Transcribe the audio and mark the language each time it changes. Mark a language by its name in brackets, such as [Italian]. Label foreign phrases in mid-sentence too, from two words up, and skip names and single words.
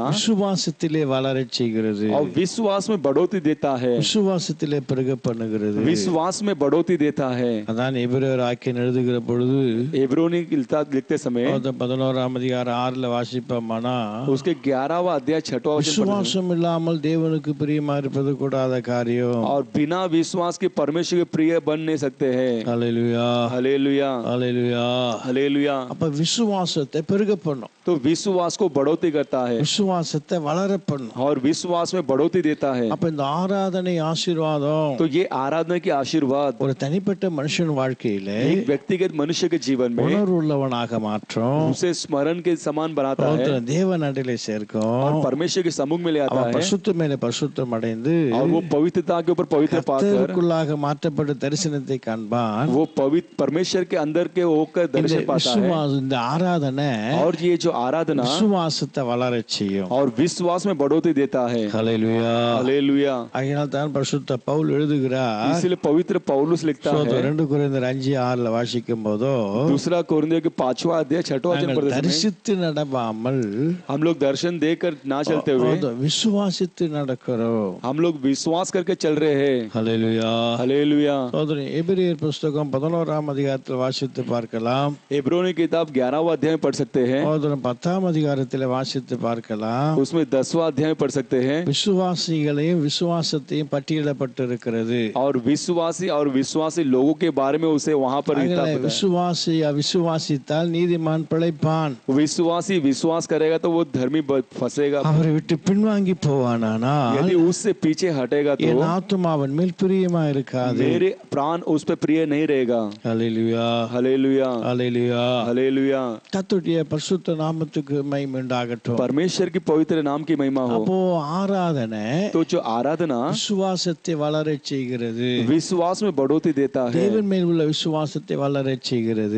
[Tamil] விசுவாசத்திலே வளரச் செய்கிறது. [Hindi] और विश्वास में बढ़ोतरी देता है. [Tamil] விசுவாசத்திலே பெருக பண்ணுகிறது. [Hindi] विश्वास में बढ़ोतरी देता है. [Tamil] அதான் எபிரேயர் ஆக்கியன் எழுதுகிற பொழுது [Hindi] एब्रोनी लिखते समय [Tamil] 11ஆம் அதிகாரம் 6ல வாசிப்போமானா, [Hindi] उसके 11वां अध्याय 6वां वचन [Tamil] விசுவாசம் இல்லாமல் தேவனுக்கு பிரியமா இருப்பது கூடாத காரியம். [Hindi] और बिना विश्वास के परमेश्वर के प्रिय बन नहीं सकते हैं. [Tamil] ஹல்லேலூயா. [Hindi] हालेलुया. [Tamil] ஹல்லேலூயா. [Hindi] हालेलुया. [Tamil] அப்ப விசுவாசத்தை பெருக பண்ணும், [Hindi] तो विश्वास को बढ़ोतरी करता है [Tamil] விசுவாசத்தை வளர பண்ணும். [Hindi] और विश्वास में बढ़ोतरी देता है. [Tamil] அப்ப இந்த ஆராதனை ஆசீர்வாதம் [Hindi] तो ये आराधना की आशीर्वाद [Tamil] ஒரு தனிப்பட்ட மனுஷன் வாழ்க்கையில [Hindi] एक व्यक्तिगत मनुष्य के जीवन में [Tamil] உணர்வுள்ளவனாக மாற்றும். [Hindi] उसे स्मरण के समान बनाता है [Tamil] தேவன் அண்டையிலே சேர்க்கும். [Hindi] और परमेश्वर के सम्मुख में ले आता [Tamil] அவன் [Hindi] है [Tamil] பரிசுத்த மேல பரிசுத்தம் அடைந்து [Hindi] और वो पवित्रता के ऊपर पवित्र पाकर [Tamil] கர்த்தருக்குள்ளாக மாற்றப்பட்ட தரிசனத்தை காண்பான். [Hindi] वो पवित्र परमेश्वर के अंदर के होकर दर्शन पाता है. [Tamil] இந்த ஆராதனை [Hindi] और ये जो आराधना [Tamil] விசுவாசத்தை வளரச் செய்யும். [Hindi] और विश्वास में बढ़ोतरी देता है. [Tamil] ஹல்லேலூயா. [Hindi] हालेलुया. [Tamil] ஆகையால் தான் பரிசுத்த பவுல் எழுதுகிறார், [Hindi] इसलिए पवित्र पौलुस पौलुस लिखता है [Tamil] 2 கொரிந்தியர் 5:6 வாசிக்கும் போதோ [Hindi] दूसरा कोरिन्थियों के 5वां अध्याय 6वां वचन [Tamil] நாங்கள் [Hindi] पढ़ते समय [Tamil] தரிசித்து நடவாமல் [Hindi] हम लोग दर्शन देकर ना चलते हुए [Tamil] விசுவாசித்து நடக்கிறோம். [Hindi] हम लोग विश्वास करके चल रहे हैं. [Tamil] ஹல்லேலூயா. [Hindi] हालेलुया. [Tamil] சகோதரன் எபிரேயர் புத்தகம் 11ஆம் அதிகாரத்தில் வாசித்து பார்க்கலாம். [Hindi] इब्रानियों की किताब 11वां अध्याय में पढ़ सकते हैं. [Tamil] சகோதரன் 10ஆம் அதிகாரத்தில் வாசித்து பார்க்கலாம். [Hindi] उसमें 10वां अध्याय में पढ़ सकते हैं. [Tamil] விசுவாசிகளையும் விசுவாசத்தையும் பட்டியலிடப்பட்டிருக்கிறது. [Hindi] और विश्वासी और विश्वासी लोगों के बारे में उसे वहां पर लिखा है. [Tamil] விசுவாசி அவிசுவாசித்தால் நீதிமான் பிழைப்பான். [Hindi] विश्वासी विश्वास करेगा तो वो धर्मी फंसेगा. [Tamil] அவரை விட்டு பின்வாங்கி போவானானால் [Hindi] यदि उससे पीछे हटेगा तो [Tamil] என் ஆத்துமா அவன் மேல் பிரியமா இருக்காது. [Hindi] मेरे प्राण उस पे प्रिय नहीं रहेगा. [Tamil] ஹல்லேலூயா. [Hindi] हालेलुया. [Tamil] ஹல்லேலூயா. [Hindi] हालेलुया. [Tamil] கர்த்தருடைய பரிசுத்த நாமத்துக்கு மகிமை உண்டாகட்டும். [Hindi] परमेश्वर की पवित्र नाम की महिमा हो. [Tamil] அப்போ ஆராதனை [Hindi] तो जो आराधना [Tamil] விசுவாசத்தை வளரச் செய்கிறது. [Hindi] विश्वास में बढ़ोतरी देता है. [Tamil] தேவன் மேல் உள்ள விசுவாசத்தை வளரச் செய்கிறது.